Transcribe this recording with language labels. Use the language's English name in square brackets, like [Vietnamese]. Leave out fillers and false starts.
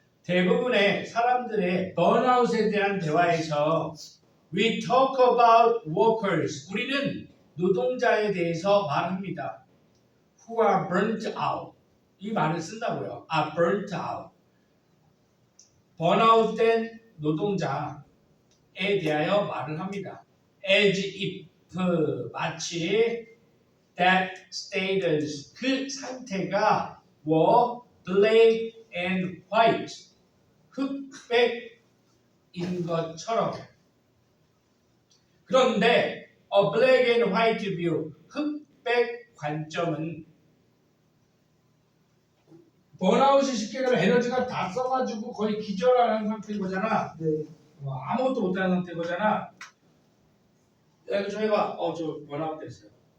[Korean] 대부분의 사람들의 번아웃에 대한 대화에서 we talk about workers. 우리는 노동자에 대해서 말합니다. [English] who are burnt out. 이 말을 쓴다고요. are burnt out. 번아웃된 노동자에 대하여 말을 합니다. as if 마치 that status 그 상태가 were black and white 흑백인 것처럼. [Korean] 그런데 a black and white view 흑백 관점은 번아웃이 쉽게 되면 에너지가 다 써가지고 거의 기절하는 상태인 거잖아. 네. 아무것도 못하는 상태인 거잖아. 야, 이거 좀 해봐. 저 번아웃 됐어요.